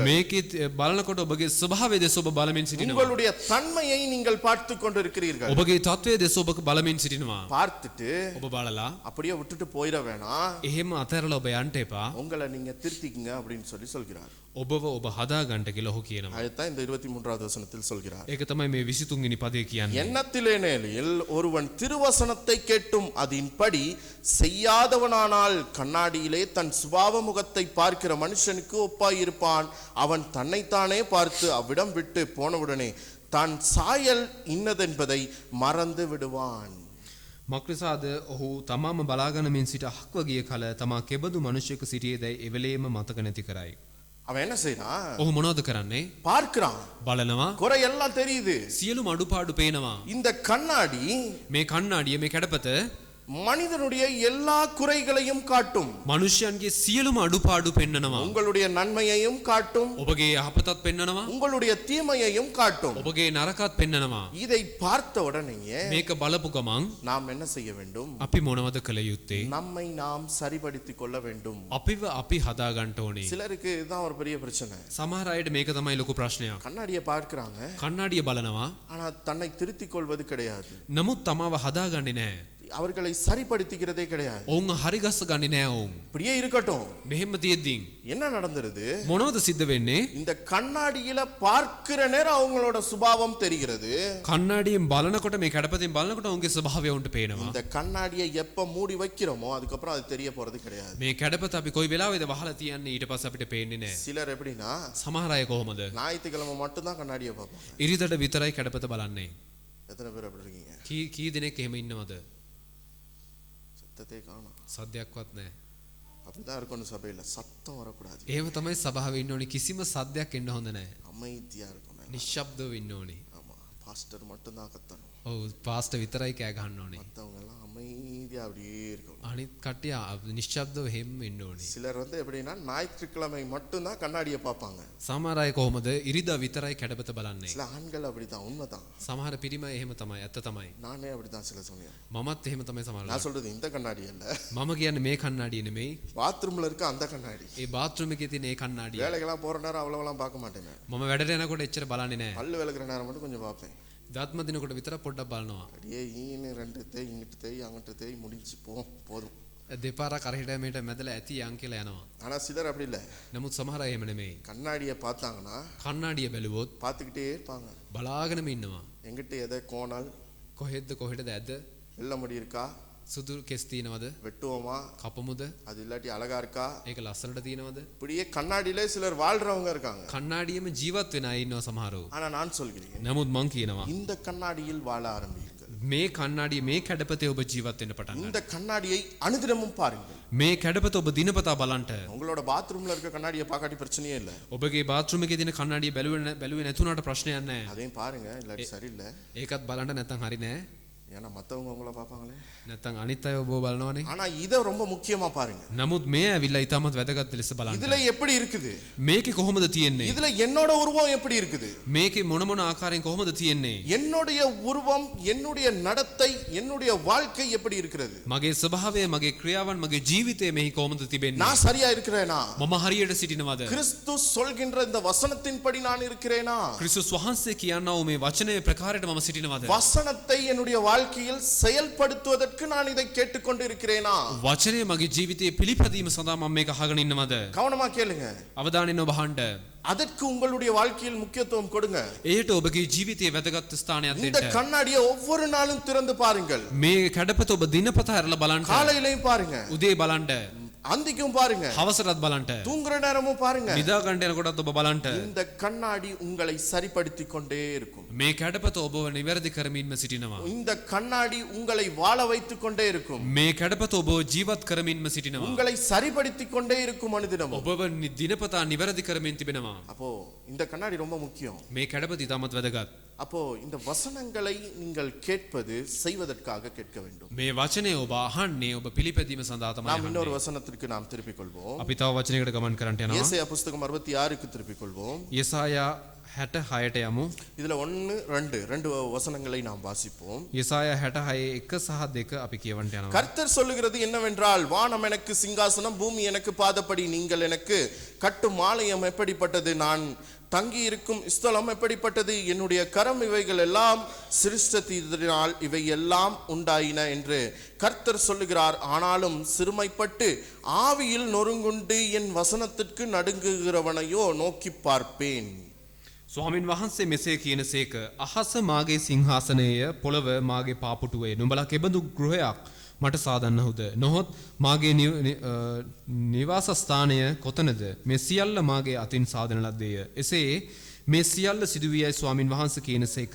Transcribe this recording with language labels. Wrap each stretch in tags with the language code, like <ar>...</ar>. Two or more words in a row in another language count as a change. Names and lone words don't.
<si>මේකේ බලනකොට ඔබගේ ස්වභාවය දෙස ඔබ බලමින් සිටිනවා.</si> <ta>உங்களுடைய தன்மையை நீங்கள் பார்த்து கொண்டு இருக்கிறீர்கள்.</ta> <si>ඔබගේ තත්වයේ දෙස ඔබ බලමින් සිටිනවා.</si> <ta>பார்த்துட்டு</ta> <si>ඔබ බලලා</si> <ta>அப்படியே விட்டுட்டு போயிட வேணாம்,</ta> <si>එහෙම අතහැරලා ඔබ යන්න එපා.</si> <ta>உங்களை நீங்க திருத்திக்கங்க அப்படின்னு சொல்லி சொல்கிறார்.</ta> <si>ඔබව ඔබ හදා ගන්නට කියලා ඔහු කියනවා.</si> <ta>அதைத்தான் இந்த 23வது வசனத்தில் சொல்கிறார்.</ta> <si>ඒක තමයි මේ 23 වෙනි පදේ කියන්නේ.</si> <ta>எண்ணத்திலேனேலில் ஒருவன் திருவசனத்தை கேட்டும் அதின்படி செய்யாதவனானால் கண்ணாடியிலே தன் சுபாவ முகத்தை பார்க்கிற மனுஷனுக்கு ஒப்பாயிருப்பான். அவன் தன்னைத்தானே பார்த்து அவ்விடம் விட்டு போனவுடனே தான் சாயல் இன்னதென்பதை மறந்து விடுவான்.</ta> <si>මක්නිසාද ඔහු තමාම බලාගනමින් සිට අහක්ව ගිය කල තමා කෙබඳු මනුෂ්‍යයෙකු සිටියේදැයි එවෙලේම මතක නැති කරයි.</si> <ta>அவன் என்ன செய்றான்?</ta> <si>ඔහු මොනවද කරන්නේ?</si> <ta>பார்க்கிறான்.</ta> <si>බලනවා.</si> <ta>குறையெல்லாம் தெரியுது.</ta> <si>සියලුම අඩුපාඩු පේනවා.</si> <ta>இந்த கண்ணாடி</ta> <si>මේ කණ්ණාඩිය මේ කැඩපත</si> <ta>மனிதனுடைய எல்லா குறைகளையும் காட்டும்.</ta> <si>මනුෂ්‍යයන්ගේ සියලුම අඩුපාඩු පෙන්නනවා.</si> <ta>உங்களுடைய நன்மையையும் காட்டும்.</ta> <si>ඔබගේ යහපතත් පෙන්නනවා.</si> <ta>உங்களுடைய தீமையையும் காட்டும்.</ta> <si>ඔබගේ නරකත් පෙන්නනවා.</si> <ta>இதை பார்த்த உடனேயே</ta> <si>මේක බලපු ගමන්</si> <ta>நாம் என்ன செய்ய வேண்டும்?</ta> <si>අපි මොනවද කළ යුත්තේ?</si> <ta>நம்மை நாம் சரிபடுத்திக் கொள்ள வேண்டும்.</ta> <si>අපිව අපි හදා ගන්න ඕනේ.</si> <ta>சிலருக்கு இதுதான் ஒரு பெரிய பிரச்சனை.</ta> <si>සමහර අයට මේක තමයි ලොකු ප්‍රශ්නයක්.</si> <ta>கண்ணாடியை பார்க்கறாங்க,</ta> <si>කණ්ණාඩිය බලනවා.</si> <ta>ஆனா தன்னை திருத்திக் கொள்வது கிடையாது.</ta> <si>නමුත් තමාව හදාගන්නේ නැහැ.</si> <ta>அவர்களை சரிப்படுத்திக்கிறதே கிடையாது.</ta> <si>ඔවුන් හරි ගස්ස ගන්නේ නැහැ ඔවුන්.</si> <ta>இப்படியே இருக்கட்டும்.</ta> <si>මෙහෙම තියෙද්දි</si> <ta>என்ன நடந்துருது?</ta> <si>මොනවද සිද්ධ වෙන්නේ?</si> <ta>இந்த கண்ணாடியில பார்க்கிற நேரம் அவங்களோட சுபாவம் தெரிகிறது.</ta> <si>කණ්ණාඩියෙන් බලනකොට මේ කැඩපතින් බලනකොට ඔවුන්ගේ ස්වභාවය උන්ට පේනවා.</si> <ta>இந்த கண்ணாடியை எப்ப மூடி வைக்கிறோமோ அதுக்கப்புறம் அது தெரிய போறது கிடையாது.</ta> <si>මේ කැඩපත අපි කොයි වෙලාවෙද වහලා තියන්නේ ඊට පස්සේ අපිට පේන්නේ නැහැ.</si> <ta>சிலர் எப்படின்னா</ta> <si>සමහර අය කොහොමද?</si> <ta>ஞாயிற்றுக்கிழமை மட்டும் தான் கண்ணாடியை பார்ப்பாங்க.</ta> <si>ඉරිදට විතරයි කැඩපත බලන්නේ.</si> <ta>எத்தனை பேர் அப்படி இருக்கீங்க?</ta> <si>කී දෙනෙක් එහෙම ඉන්නවද?</si> <ta>சத்தத்தை காணோம்.</ta> <si>සද්දයක්වත් නැහැ.</si> <ta>அப்படிதான் இருக்கணும் சபையில. சத்தம் வரக்கூடாது.</ta> <si>එහෙම තමයි සභාවේ ඉන්න ඕනේ. කිසිම සද්දයක් එන්න හොඳ නැහැ.</si> <ta>அமைதியா இருக்கணும்.</ta> <si>නිශ්ශබ්දව ඉන්න ඕනේ.</si> <ta>ஆமா, பாஸ்டர் மட்டும் தான் கத்தணும்.</ta> <si>ඔව් පාස්ටර් විතරයි කෑ ගහන්න ඕනේ.</si> <ta>மத்தவங்க எல்லாம் அமைதியா அப்படியே இருக்கணும்.</ta> <si>අනිත් කට්ටිය නිශ්ශබ්දව එහෙම ඉන්න ඕනේ.</si> <ta>சிலர் எப்படின்னா ஞாயிற்றுக்கிழமை மட்டும் தான் கண்ணாடியை பார்ப்பாங்க.</ta> <si>සමහර අය කොහොමද? ඉරිදා විතරයි කැඩපත බලන්නේ.</si> <ta>சில ஆண்கள் அப்படிதான், உண்மைதான்.</ta> <si>සමහර පිරිම එහෙම තමයි. ඇත්ත තමයි.</si> <ta>நானே அப்படிதான் சில சமயம்.</ta> <si>මමත් එහෙම තමයි සමහර</si> <ta>நான் சொல்றது இந்த கண்ணாடி அல்ல,</ta> <si>මම කියන්නේ මේ කණ්ණාඩිය නෙමෙයි.</si> <ta>பாத்ரூம்ல இருக்க அந்த கண்ணாடி.</ta> <si>ඒ බාත්රූම් එකේ තියෙන ඒ කණ්ණාඩිය.</si> <ta>வேலைக்கெல்லாம் போற நேரம் அவ்வளவெல்லாம் பார்க்க மாட்டேன்.</ta> <si>මම වැඩට යනකොට එච්චර බලන්නේ නැහැ.</si> <ta>பல்லு விளக்குற நேரம் மட்டும் கொஞ்சம் பார்ப்பேன்.</ta> <si>දාත්ම දිනකොට විතර පොඩ්ඩක් බලනවා.</si> <ta>அப்படியே ஈன்னு ரெண்டு தேய் இங்கிட்டு தேய் அங்கிட்டு தேய் முடிஞ்சு போதும்.</ta> <si>දෙපාරක් කරහිට මේට මැදලා ඇති යන් කියලා යනවා.</si> <ta>ஆனா சிலர் அப்படி இல்ல.</ta> <si>නමුත් සමහර අය එහෙම නෙමෙයි.</si> <ta>கண்ணாடியை பார்த்தாங்கன்னா</ta> <si>කණ්ණාඩිය බැලුවොත්</si> <ta>பார்த்துக்கிட்டே இருப்பாங்க.</ta> <si>බලාගෙනම ඉන්නවා.</si> <ta>எங்கிட்ட எதை கோணல்,</ta> <si>කොහෙටද ඇද?</si> <ta>வெள்ள முடி இருக்கா,</ta> <si>සුදු කෙස් තියෙනවද?</si> <ta>வெட்டுவோமா,</ta> <si>කපමුද?</si> <ta>அது இல்லாட்டி அழகா இருக்கா,</ta> <si>ඒක ලස්සනට තියෙනවද?</si> <ta>இப்படியே கண்ணாடியிலே சிலர் வாழ்றவங்க இருக்காங்க.</ta> <si>කණ්ණාඩියෙම ජීවත් වෙන අය ඉන්නවා සමහරව.</si> <ta>ஆனா நான் சொல்கிறேன்,</ta> <si>නමුත් මං කියනවා</si> <ta>இந்த கண்ணாடியில் வாழ ஆரம்பியுங்கள்.</ta> <si>මේ කණ්ණාඩිය මේ කැඩපතේ ඔබ ජීවත් වෙන්න පටන් ගන්න.</si> <ta>இந்த கண்ணாடியை அனுதினமும் பாருங்கள்.</ta> <si>මේ කැඩපත ඔබ දිනපතා බලන්න.</si> <ta>உங்களோட பாத்ரூம்ல இருக்க கண்ணாடியை பார்க்காட்டி பிரச்சனையே இல்ல.</ta> <si>ඔබගේ බාත්රූම් එකේ තියෙන කණ්ණාඩිය බැලුවේ නැතුණාට ප්‍රශ්නයක් නැහැ.</si> <ta>அதையும் பாருங்க, இல்லாட்டி சரியில்லை.</ta> <si>ඒකත් බලන්න නැත්නම් හරි නෑ.</si> <ta>ஏன்னா மத்தவங்க உங்களை பார்ப்பாங்களே.</ta> <si>නැත්නම් අනිත් අය ඔබව බලනවනේ.</si> <ta>ஆனா இதை ரொம்ப முக்கியமா பாருங்க.</ta> <si>නමුත් මේ ඇවිල්ලා ඊටමත් වැදගත් ලෙස බලන්න.</si> <ta>இதுல எப்படி இருக்குது?</ta> <si>මේකේ කොහොමද තියෙන්නේ?</si> <ta>இதுல என்னோட உருவம் எப்படி இருக்குது?</ta> <si>මේකේ මොන ආකාරයෙන් කොහොමද තියෙන්නේ?</si> <ta>என்னுடைய உருவம், என்னுடைய நடத்தை, என்னுடைய வாழ்க்கை எப்படி இருக்கிறது?</ta> <si>මගේ ස්වභාවය, මගේ ක්‍රියාවන්, මගේ ජීවිතය මෙහි කොහොමද තිබෙන්නේ?</si> <ta>நான் சரியா இருக்கிறேனா?</ta> <si>මම හරියට සිටිනවද?</si> <ta>கிறிஸ்து சொல்கின்ற இந்த வசனத்தின்படி நான் இருக்கிறேனா?</ta> <si>ක්‍රිස්තුස් වහන්සේ කියනා වූ මේ වචනයේ ප්‍රකාරයට මම සිටිනවද?</si> <ta>வசனத்தை என்னுடைய வாழ்க்கையில் செயல்படுத்துவதற்கு நான் இதை கேட்டுக்கொண்டு இருக்கிறேனா?</ta> <si>වචනය මගේ ජීවිතයේ පිළිපැදීම සඳහා මම මේක අහගෙන ඉන්නවද?</si> <ta>கவனமா கேளுங்க.</ta> <si>අවධානයෙන් ඔබ අහන්න.</si> <ta>அதற்கு உங்களுடைய வாழ்க்கையில் முக்கியத்துவம் கொடுங்க.</ta> <si>එයට ඔබගේ ජීවිතයේ වැදගත් ස්ථානයක්</si> <ta>இந்த</ta> <si>දෙන්න.</si> <ta>கண்ணாடியை ஒவ்வொரு நாளும் திறந்து பாருங்கள்.</ta> <si>මේ කැඩපත ඔබ දිනපතා හැරලා බලන්න.</si> <ta>காலையிலையும் பாருங்க,</ta> <si>උදේ බලන්න.</si> <ta>அந்திக்கும் பாருங்க,</ta> <si>හවසටත් බලන්න.</si> <ta>தூங்குற நேரமும் பாருங்க.</ta> <si>නිදා ගන්න යනකොටත් ඔබ බලන්න.</si> <ta>இந்த கண்ணாடி உங்களை சரிப்படுத்திக் கொண்டே இருக்கும்.</ta> <si>මේ කැඩපත ඔබව නිවැරදි කරමින්ම සිටිනවා.</si> <ta>இந்த கண்ணாடி உங்களை வாழ வைத்துக் கொண்டே இருக்கும்.</ta> <si>මේ කැඩපත ඔබව ජීවත් කරමින්ම සිටිනවා.</si> <ta>உங்களை சரிப்படுத்திக் கொண்டே இருக்கும் அனுதினமும்.</ta> <si>ඔබව දිනපතා නිවැරදි කරමින් තිබෙනවා.</si> <ta>அப்போ இந்த கண்ணாடி ரொம்ப முக்கியம்.</ta> <si>මේ කැඩපත ඉතාමත් වැදගත්.</si> <ta>அப்போ இந்த வசனங்களை நீங்கள் கேட்பது செய்வதற்காக கேட்க வேண்டும்.</ta> <si>මේ වචනය ඔබ අහන්නේ ඔබ පිළිපැදීම සඳහා තමයි</si> <ta>நாம் இன்னொரு</ta> <si>අහන්නේ.</si> <ta>வசனத்திற்கு நாம் திருப்பிக் கொள்வோம்.</ta> <si>අපි තව වචනයකට ගමන් කරන්න යනවා.</si> <ta>ஏசாயா புஸ்தகம் 66க்கு திருப்பிக் கொள்வோம்.</ta> <si>යெசாயா 66ට යමු.</si> <ta>இதுல 1, 2 வசனங்களை நாம் வாசிப்போம்.</ta> <si>යසායා 66 1 සහ 2 අපි කියවන්න යනවා.</si> <ta>கர்த்தர் சொல்லுகிறது என்னவென்றால், வானம் எனக்கு சிங்காசனம், பூமி எனக்கு பாதப்படி. நீங்கள் எனக்கு கட்டும் ஆலயம் எப்படிப்பட்டது, நான் தங்கி இருக்கும் ஸ்தலம் எப்படிப்பட்டது. என்னுடைய கரம் இவைகள் எல்லாம் சிருஷ்டத்தினால் இவை எல்லாம் உண்டாயின என்று கர்த்தர் சொல்லுகிறார். ஆனாலும் சிறுமைப்பட்டு ஆவியில் நொறுங்குண்டு என் வசனத்திற்கு நடுங்குகிறவனையோ நோக்கி பார்ப்பேன்.</ta> <si>ස්වාමින් වහන්සේ මෙසේ කියනසේක, අහස මාගේ සිංහාසනයය, පොළව මාගේ පාපුටුවේ. නුඹලා කෙබඳු ගෘහයක් මට සාදන්නහුද? නොහොත් මාගේ නිවාසස්ථානය කොතනද? මේ සියල්ල මාගේ අතින් සාදන ලද්දේය. එසේ මේ සියල්ල සිදුවියයි ස්වාමින් වහන්සේ කියනසේක.</si>